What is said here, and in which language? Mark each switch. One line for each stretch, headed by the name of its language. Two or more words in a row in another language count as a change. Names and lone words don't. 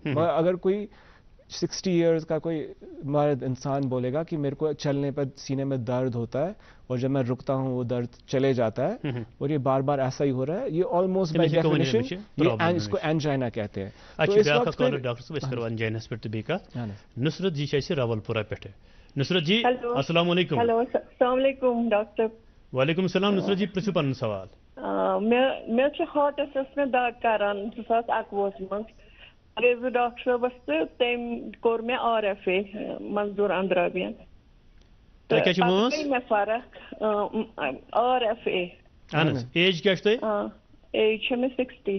Urdu: مگر اگر کوئی 60 ایئرز کا کوئی مرد انسان بولے گا کہ میرے کو چلنے پر سینے میں درد ہوتا ہے اور جب میں رکتا ہوں وہ درد چلے جاتا ہے اور یہ بار بار ایسا ہی ہو رہا ہے, یہ آلموسٹ
English: by definition
Urdu: اس کو اینجائنا کہتے ہیں.
Kashmiri: ڈاکٹر صاحب اس کرو اینجائنس پہ بھی نصرت جی چھ راول پورہ پہ.
Arabic: نصرت جی السلام علیکم. ہیلو السلام علیکم ڈاکٹر. وعلیکم السلام.
Kashmiri: نصرت جی پرسو پن سوال. مے ہارٹس میں دگ کران 2021 مز گیس بہ ڈاکٹر صٲبس تو تم کور مے RFA منظور اندرابین. مے فرق RFA.
Urdu: ایج کیا
Kashmiri: ایج چھ مے 60.